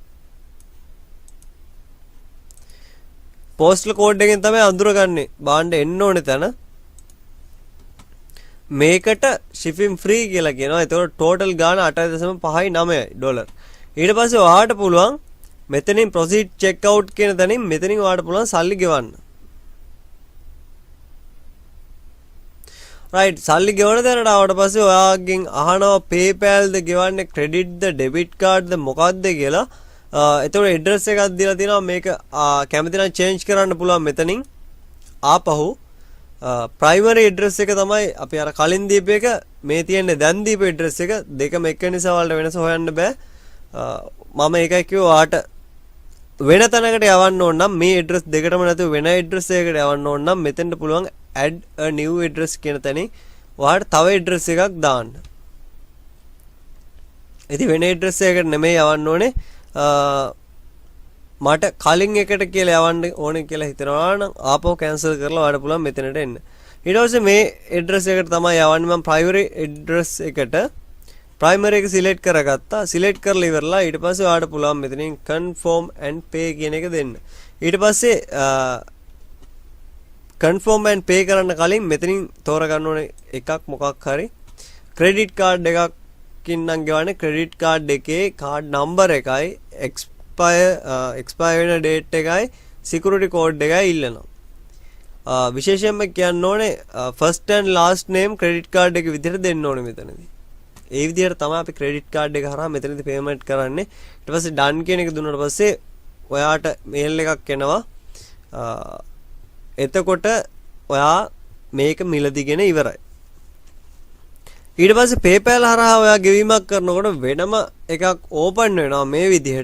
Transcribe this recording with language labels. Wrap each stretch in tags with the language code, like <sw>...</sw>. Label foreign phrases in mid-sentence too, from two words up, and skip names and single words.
<si>postal code එකෙන් තමයි අඳුරගන්නේ බාණ්ඩ එන්න ඕනේ තැන. මේකට</si> <en>shipping free</en> <si>කියලා කියනවා. ඒතකොට total ගාන 8.59 ඩොලර්. ඊට පස්සේ ඔයාට පුළුවන් මෙතනින්</si> <en>proceed check out</en> <si>කියන තැනින් මෙතනින් ඔයාට පුළුවන් සල්ලි ගෙවන්න. right සල්ලි ගෙවන තැනට ආවට පස්සේ ඔයාගෙන් අහනවා PayPal ද ගෙවන්නේ credit ද</si> <en>debit card</en> <si>ද මොකක්ද කියලා. එතකොට address එකක් දීලා තිනවා. මේක කැමති නම් change කරන්න පුළුවන් මෙතනින්. ආපහු</si> <en>primary address</en> <si>එක තමයි අපි අර කලින් දීප එක. මේ තියෙන්නේ දැන් දීප address එක. දෙකම එක නිසා වලට වෙනස හොයන්න බෑ. මම ඒකයි කිව්වා ඔයාට වෙන තැනකට යවන්න ඕන නම් මේ address දෙකටම නැතුව වෙන address එකකට යවන්න ඕන නම් මෙතෙන්ට පුළුවන්</si> <en>add a new address</en> <si>කියන තැනින් ඔයාට තව address එකක් දාන්න. ඉතින් වෙන address එකකට නෙමෙයි යවන්න ඕනේ. මට කලින් එකට කියලා යවන්න ඕනේ කියලා හිතනවා නම් ආපහු cancel කරලා ඔයාලට පුළුවන් මෙතනට එන්න. ඊට පස්සේ මේ address එකට තමයි යවන්නේ. මම</si> <en>primary address</en> <si>එකට primary එක select කරගත්තා. select කරලා ඉවරලා ඊට පස්සේ ඔයාලට පුළුවන් මෙතනින්</si> <en>confirm and pay</en> <si>කියන එක දෙන්න. ඊට පස්සේ</si> <en>confirm and pay</en> <si>කරන්න කලින් මෙතනින් තෝරගන්න ඕනේ එකක් මොකක් හරි</si> <en>credit card</en> <si>එකකින් නම් ගෙවන්නේ.</si> <en>credit card</en> <si>එකේ</si> <en>card number</en> <si>එකයි expire වෙන date එකයි</si> <en>security code</en> <si>එකයි ඉල්ලනවා. විශේෂයෙන්ම කියන්න ඕනේ</si> <en>first and last name credit card</en> <si>එක විදිහට දෙන්න ඕනේ මෙතනදී. ඒ විදිහට තමයි අපි</si> <en>credit card</en> <si>එක හරහා මෙතනදී payment කරන්නේ. ඊට පස්සේ done කියන එක දුන්නාට පස්සේ ඔයාට mail එකක් එනවා. එතකොට ඔයා මේක මිලදීගෙන ඉවරයි. ඊට පස්සේ PayPal හරහා ඔයා ගෙවීමක් කරනකොට වෙනම එකක් open වෙනවා මේ විදිහට.</si>